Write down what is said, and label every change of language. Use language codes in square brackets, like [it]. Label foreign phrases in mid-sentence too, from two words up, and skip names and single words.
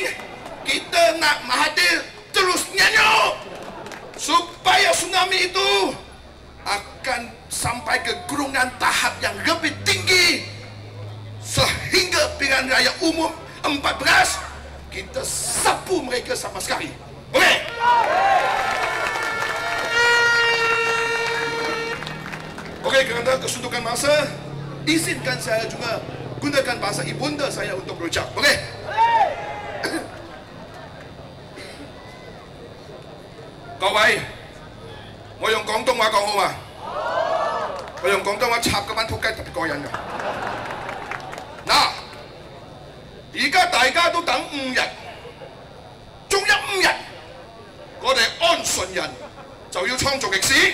[ms] Kita nak Mahathir terus nyanyuk, supaya tsunami itu akan sampai ke gurungan tahap yang lebih tinggi, sehingga pilihan raya umum 14 kita sapu mereka sama sekali. Boleh? Okey, kerana kesuntukan masa, izinkan saya juga gunakan bahasa ibunda saya untuk berucap. Oke? [yue] Các位，我用廣東話講好嘛？我用廣東話插嗰班仆街特別過癮㗎。嗱，而家大家都等5日，仲有5日，我哋安順人就要創造歷史。